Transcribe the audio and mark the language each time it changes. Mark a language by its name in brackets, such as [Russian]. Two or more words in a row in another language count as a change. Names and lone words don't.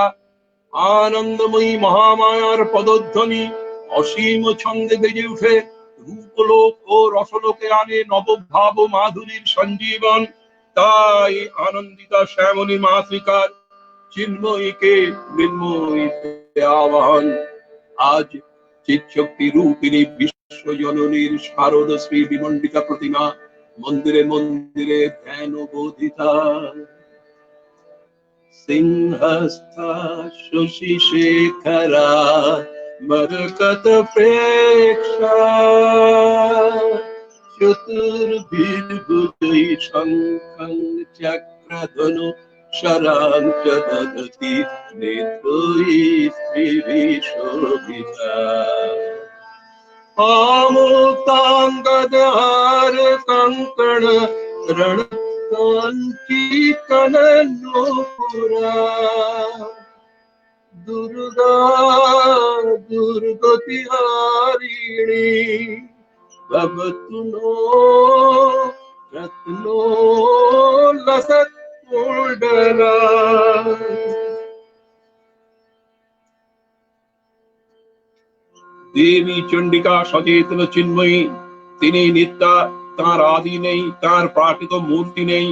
[Bangla] আনন্দময়ী মহামায়ার পদধ্বনি অসীম ছন্দে বেজে উঠে রূপলোক ও রসলোকে আনে নবভাব মাধুরীর সঞ্জীবন। তাই আনন্দিতা শ্যামলী মাতৃকার চিন্ময়ীকে মৃন্ময়ীতে আহ্বান। আজ চিৎশক্তি রূপিণী বিশ্বজননীর শারদ শ্রী বিমণ্ডিতা প্রতিমা মন্দিরে মন্দিরে ধ্যান বোধিতা। [Sanskrit] সিংহস্থা শশী শেখরা মরকত প্রেক্ষা, চতুর্ভির্ভুজৈ শঙ্খং চক্রধনু শরাঞ্চ দদতি নেত্রৈ শ্রীবিশোভিতা। আমুক্তাঙ্গদহার কঙ্কণ রণকাঞ্চিকন নূপুরা, দুর্গা দুর্গতিহারিণী ভবতু নো রত্নো লসৎ কুণ্ডলা। [Bangla] দেবী চণ্ডিকা সচেতন চিন্ময়ী, তিনি নিত্যা, তার আদি নেই, তার প্রাকৃত মূর্তি নেই।